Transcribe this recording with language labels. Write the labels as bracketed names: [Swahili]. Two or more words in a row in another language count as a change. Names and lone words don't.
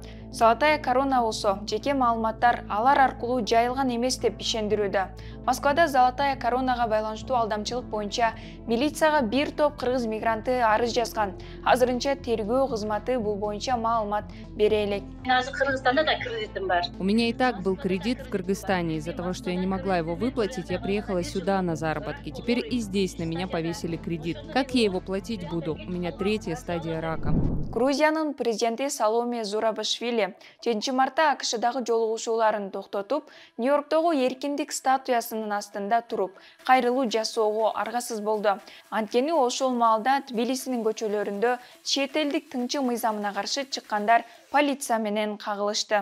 [Kyrgyz] Золотая корона болсо жеке маалыматтар алар аркылуу жайылган эмес деп ишендирүүдө. Москвада Золотая коронага байланыштуу алдамчылык боюнча милицияга бир топ кыргыз мигранты арыз жазган. Азырынча тергөө кызматы бул боюнча маалымат бере элек. Азыр Кыргызстанда да кредитим бар. [Russian] У меня и так был кредит в Кыргызстане. Из-за того, что я не могла его выплатить, я приехала сюда на заработки. Теперь и здесь на меня повесили кредит. Как я его платить буду? У меня 3-я стадия рака. [Kyrgyz] Грузиянын президенти Саломе Зурабишвили 7 мартта АКШдагы жолугушууларын токтотуп, Нью-Йорктогу эркиндик статуясынын астында туруп, кайрылуу жасоого аргасыз болду. Анткени ошол маалда Тбилисинин көчөлөрүндө чет элдик тыңчы мыйзамына каршы чыккандар полиция менен кагылышты.